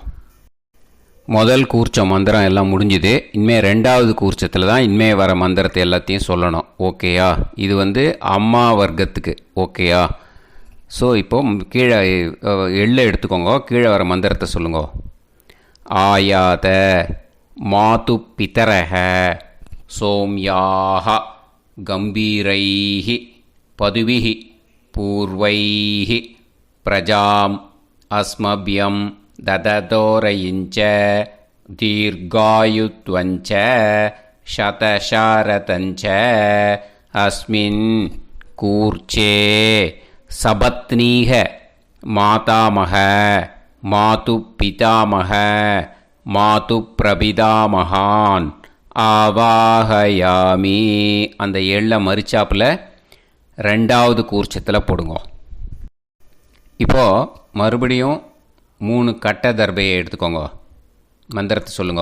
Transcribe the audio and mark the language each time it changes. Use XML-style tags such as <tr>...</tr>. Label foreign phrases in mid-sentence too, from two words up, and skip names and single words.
<ta>முதல் கூர்ச்சம் மந்திரம் எல்லாம் முடிஞ்சுது. இனிமேல் 2வது கூர்ச்சத்தில் தான் இனிமேல் வர மந்திரத்தை எல்லாத்தையும் சொல்லணும். ஓகேயா? இது அம்மா வர்க்கத்துக்கு. ஓகேயா? ஸோ இப்போது கீழே எள்ளை எடுத்துக்கோங்க. கீழே வர மந்திரத்தை சொல்லுங்க.</ta> <sa>आयात मातु पितरः सोम्याः गम्भीरैः पदुभिः पूर्वैः प्रजाम् अस्मभ्यं ददतोरयिञ्च दीर्घायुत्वञ्च शतशारतञ्च अस्मिन् कूर्चे सपत्नीः मातामह मातुपितामह मातुप्रपितामहान् आवाहयामि.</sa> <ta>அந்த எள்ள மரிச்சாப்பில் ரெண்டாவது கூர்ச்சத்தில் போடுங்க. இப்போது மறுபடியும் 3 கட்ட தர்பையை எடுத்துக்கோங்க. மந்திரத்தை சொல்லுங்க.</ta>